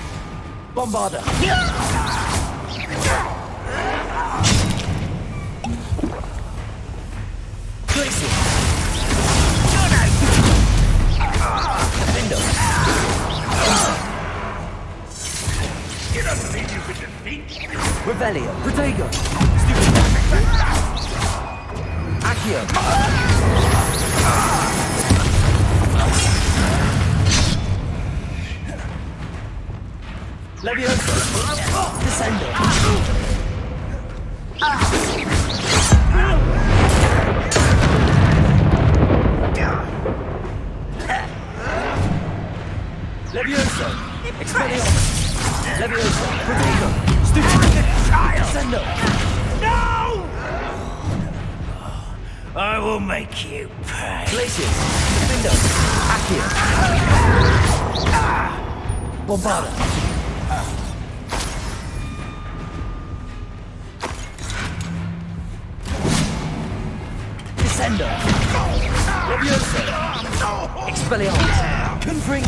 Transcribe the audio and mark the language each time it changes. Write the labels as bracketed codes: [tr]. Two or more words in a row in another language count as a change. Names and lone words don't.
[la] Bombarda. Glacier. Defendo. [en] You don't believe you could defeat me? [la] Revelio. Protego. Stupid. Accio. Leviosa. Descendo. Leviosa. Expelliarmus. Leviosa. Protego. Stupid. Descendo. [en] No! I will make you pay. [la] Glacius. Defendo. Accio. Bombarda. Descendo. Leviosa. Expelliarmus. Confringo.